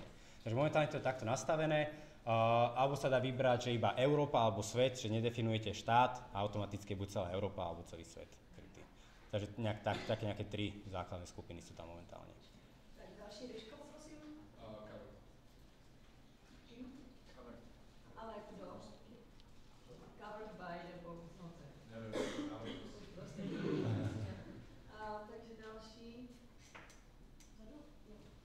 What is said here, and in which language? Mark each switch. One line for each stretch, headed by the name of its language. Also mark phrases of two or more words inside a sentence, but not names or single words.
Slovak: Takže momentálne to je takto nastavené, alebo sa dá vybrať, že iba Európa alebo svet, že nedefinujete štát a automaticky buď celá Európa alebo celý svet krytý. Takže také nejaké 3 základné skupiny sú tam momentálne. Tak ďalší Riško, prosím. Ale kto?
English: Covered by the book.
Slovak: Takže ďalší.